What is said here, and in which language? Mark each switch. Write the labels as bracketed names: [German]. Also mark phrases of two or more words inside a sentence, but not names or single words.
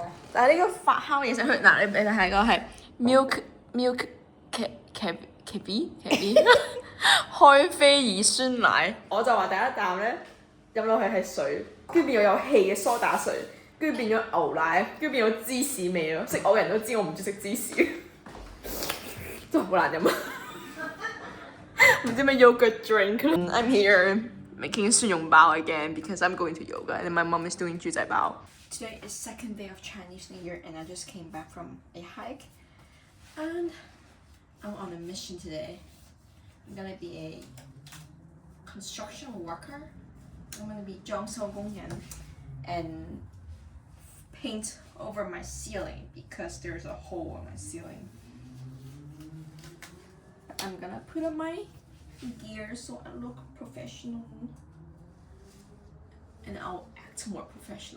[Cantonese] 但係呢個發酵嘢食佢嗱，你睇個係 [English] milk cabbie [Cantonese] 開菲爾酸奶，我就話第一啖咧飲落去係水，跟住變咗有氣嘅蘇打水，跟住變咗牛奶，跟住變咗芝士味咯。識我嘅人都知我唔中意食芝士，真係好難飲啊！唔知咩 [English] yogurt drink。I'm here making 蒜蓉包 again because I'm going to yoga and my mom is doing 豬仔包。Today is second day of Chinese New Year and I just came back from a hike and I'm on a mission today. I'm gonna be a construction worker. I'm gonna be [Cantonese] 裝修工人 [English] and paint over my ceiling because there's a hole on my ceiling. I'm gonna put on my gear so I look professional and I'll act more professional.